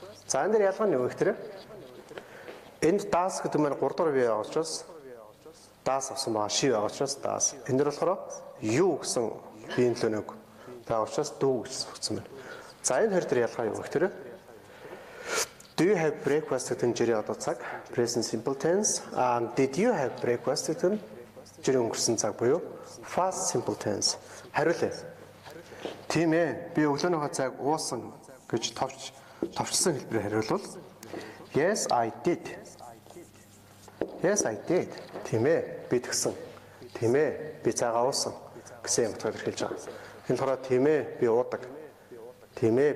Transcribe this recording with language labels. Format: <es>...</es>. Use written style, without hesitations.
<mn>За энэ дээр ялгаа нь юу гэхээр энд das гэдэг нь 3 дахь бие байгаа учраас das авсан байгаа шив байгаа учраас das. Энэ дээр болохоор юу гэсэн биеийн төлөө нэг байгаа учраас дүү гэж өгсөн байна. За энэ хоёр дээр ялгаа юу гэхээр</mn> <en>Do you have breakfast</en> <mn>гэдэг нь жирийн одоо цаг present simple tense.</mn> <en>Did you have breakfast</en> <mn>гэдэг нь жирийн өнгөрсөн цаг буюу past simple tense. Хариулъя. Тийм ээ. Би өглөөний хоцайг уусан гэж товчсон хэлбэрээр хариулвал</mn> <en>Yes, I did. Yes, I did.</en> <mn>Тийм ээ. Би тэгсэн. Тийм ээ. Би цайгаа уусан гэсэн юм утгаар хэлж байгаа. Энэ болохоор тийм ээ. Би уудаг. Тийм ээ.</mn>